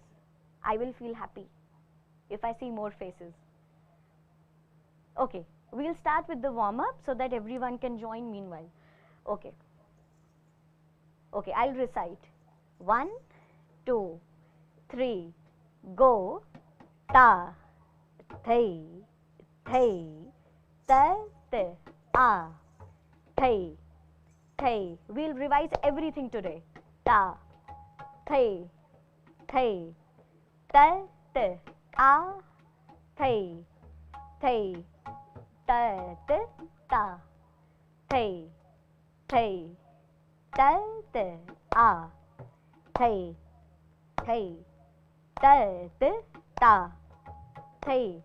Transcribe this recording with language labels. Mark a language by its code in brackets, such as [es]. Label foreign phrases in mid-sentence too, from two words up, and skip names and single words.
[en] I will feel happy if I see more faces. Okay, we'll start with the warm-up so that everyone can join meanwhile. Okay, I'll recite. 1, 2, 3, go. Ta, thai, thai, ta, ta, a, thai, thai. We'll revise everything today. Ta, thai, thai, ta, ta, a, thai, thai, ta, ta, ta, thai, thai, ta, ta, a, thai, thai, ta, ta, ta, thai,